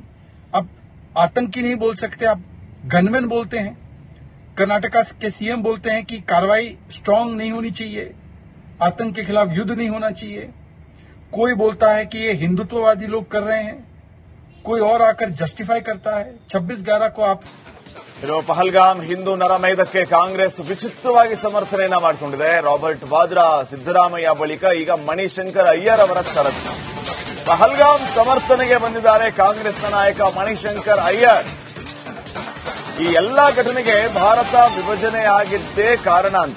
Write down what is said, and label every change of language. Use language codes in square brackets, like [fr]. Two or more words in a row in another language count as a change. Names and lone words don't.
[hi] अब आतंकी नहीं बोल सकते, आप गनमैन बोलते हैं। कर्नाटका के सीएम बोलते हैं कि कार्रवाई स्ट्रांग नहीं होनी चाहिए, आतंक के खिलाफ युद्ध नहीं होना चाहिए। कोई बोलता है कि ये हिंदुत्ववादी लोग कर रहे हैं, कोई और आकर जस्टिफाई करता है। 26/11 को आप [kn] ಪಹಲ್ಗಾಮ್ ಹಿಂದೂ ನರಮೇಧಕ್ಕೆ ಕಾಂಗ್ರೆಸ್ ವಿಚಿತ್ರವಾಗಿ ಸಮರ್ಥನೆಯನ್ನ ಮಾಡಿಕೊಂಡಿದೆ. ರಾಬರ್ಟ್ ವಾದ್ರಾ, ಸಿದ್ದರಾಮಯ್ಯ ಬಳಿಕ ಈಗ ಮಣಿಶಂಕರ್ ಅಯ್ಯರ್ ಅವರ ಷರತ್ತು. ಪಹಲ್ಗಾಮ್ ಸಮರ್ಥನೆಗೆ ಬಂದಿದ್ದಾರೆ ಕಾಂಗ್ರೆಸ್ನ ನಾಯಕ ಮಣಿಶಂಕರ್ ಅಯ್ಯರ್. ಈ ಎಲ್ಲಾ ಘಟನೆಗೆ ಭಾರತ ವಿಭಜನೆಯಾಗಿದ್ದೇ ಕಾರಣ ಅಂತ.